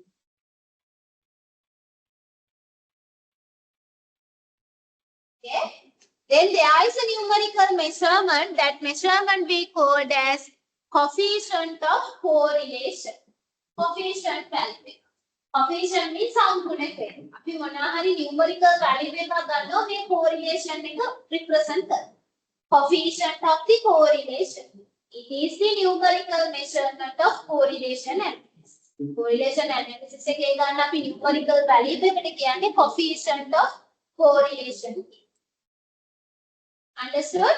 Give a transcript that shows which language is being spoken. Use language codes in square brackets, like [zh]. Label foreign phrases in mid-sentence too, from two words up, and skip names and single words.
[en] Okay. Then there is a numerical measurement. That measurement we called as coefficient of correlation. Coefficient value. Coefficient means [si] සම්පූර්ණ අපි මොනවා හරි [en] numerical value [si] එකක් ගන්නවා මේ correlation එක represent කරනවා. [en] Coefficient of the correlation. It is the numerical measurement of correlation analysis. Correlation analysis [si] එකේ ගන්න අපි [en] numerical value [si] එකට කියන්නේ [en] coefficient of correlation. Understood?